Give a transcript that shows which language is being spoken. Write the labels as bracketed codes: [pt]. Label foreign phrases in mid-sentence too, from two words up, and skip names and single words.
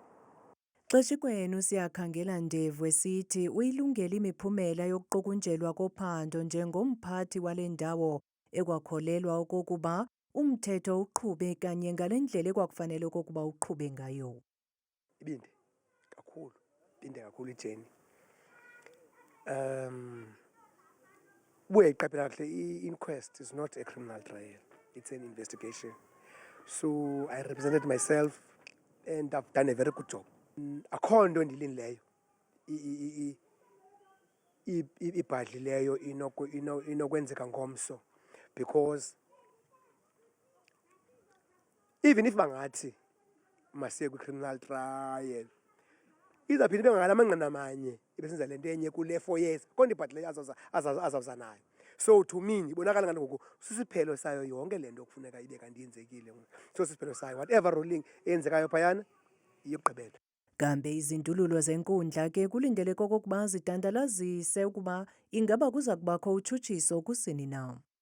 [xh] Xeshikwenu Siyakhangela Ndevu esithi uyilungele imiphumela yokuqukunjelwa kophando njengomphathi wale ndawo ekwakholelwa okokuba umthetho uqhube kanye ngale ndlela ekwakufanele okokuba uqhube ngayo. Ibinde kakhulu ijeni. Buyayiqaphela kahle [en] i-inquest is not a criminal trial, it's an investigation. So I represented myself and I've done a very good job. [xh] Akho nto ndilinileyo ibhadlileyo inokwenzeka ngomso [en] because even if [xh] bangathi masiye kwi- [en] criminal trial, [xh] izaphinde ibe ngala manqina amanye ibesenza le nto enye kule 4 years konke but le azawuza nayo. So to me ibonakala ngathi ngoku sisiphelo sayo yonke le nto kufuneka ibe kanti yenzekile. So sisiphelo sayo [en] whatever ruling [xh] eyenzekayo phayana iyogqibela. Kambe izindululo zenkundla ke kulindeleke okokuba zidandalazise ukuba ingaba kuza kubakho utshutshiso kusini na.